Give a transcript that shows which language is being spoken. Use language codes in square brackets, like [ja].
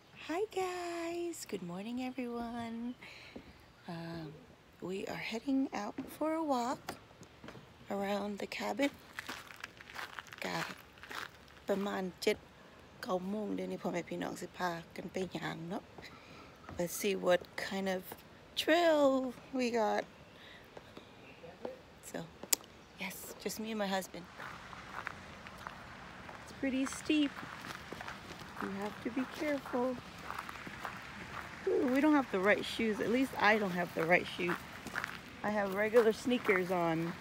[tts] Hi guys, good morning everyone. We are heading out for a walk around the cabin. ประมาณ7-9 โมงเดี๋ยวนี้พ่อแม่พี่น้องสิพากันไปย่างเนาะ [en] Let's see what kind of trail we got. So, yes, just me and my husband. It's pretty steep. You have to be careful. Ooh, we don't have the right shoes. At least I don't have the right shoes. I have regular sneakers on.